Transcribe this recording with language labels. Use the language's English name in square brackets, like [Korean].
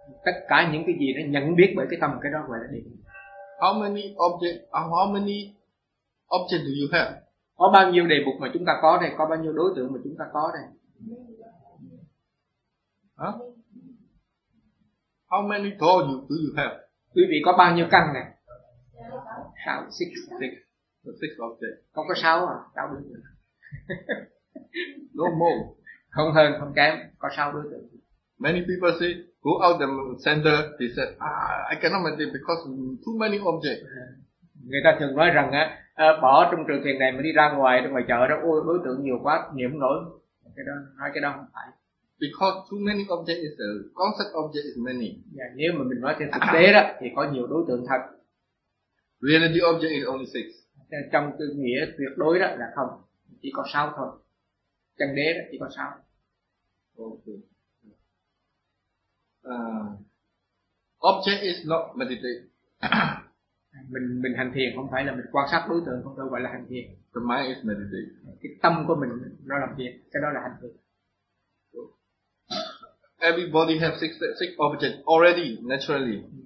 [Vietnamese] Tất cả những cái gì nó nhận biết bởi cái tâm, cái đó gọi là đề mục. [English] How many objects do you have? [Vietnamese] Có bao nhiêu đề mục mà chúng ta có đây? Có bao nhiêu đối tượng mà chúng ta có đây? Huh? [English] How many thoughts do you have? [Vietnamese] Quý vị có bao nhiêu căn này? [English] Six objects. [Vietnamese] Không có sáu à? Sáu đối tượng. [English] No more. [Vietnamese] Không hơn, không kém, có sáu đối tượng. [English] Many people say, go out the center, they said, I cannot meditate because too many objects. [Vietnamese] Người ta thường nói rằng á, bỏ trong trường thiền này mà đi ra ngoài, trong ngoài chợ đó, ôi đối tượng nhiều quá, niệm nổi. Cái đó, nói cái đó không phải. [English] Because too many objects is a concept object is many. [Vietnamese] Yeah, nếu mà mình nói trên thực tế đó, thì có nhiều đối tượng thật. [English] Reality object is only six. [Vietnamese] Trong cái nghĩa tuyệt đối đó là không, chỉ có sáu thôi. Chân đế đó chỉ có sáu. [English] Ok. Object is not meditation. [Vietnamese] Mình hành thiền không phải là mình quan sát đối tượng, không được gọi là hành thiền. [English] The mind is meditation. [Vietnamese] Cái tâm của mình nó làm việc, cái đó là hành thiền. [English] Everybody have six objects already naturally.